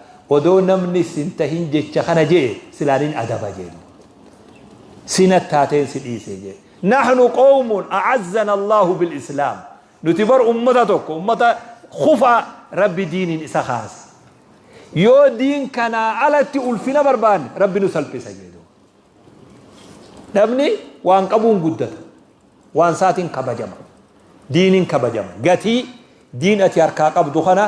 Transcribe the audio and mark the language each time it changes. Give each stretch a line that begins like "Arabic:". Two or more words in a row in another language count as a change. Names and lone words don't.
Oromo: odoo namni sin tahin jecha kana jee silaanin adaba jedhu sinat taateen si dhiise jee
Arabic: نحن قوم أعزنا الله بالإسلام
Oromo: nutibar ummata tokko ummata khufa rabbi diinin isa khaas yoo diin kana alatti ulfina barbaan rabbi nu salphisa jedhu namni waan qabuun guddata waan saatiin kabajama diinin kabajama gatii diin ati harkaa qabdu kana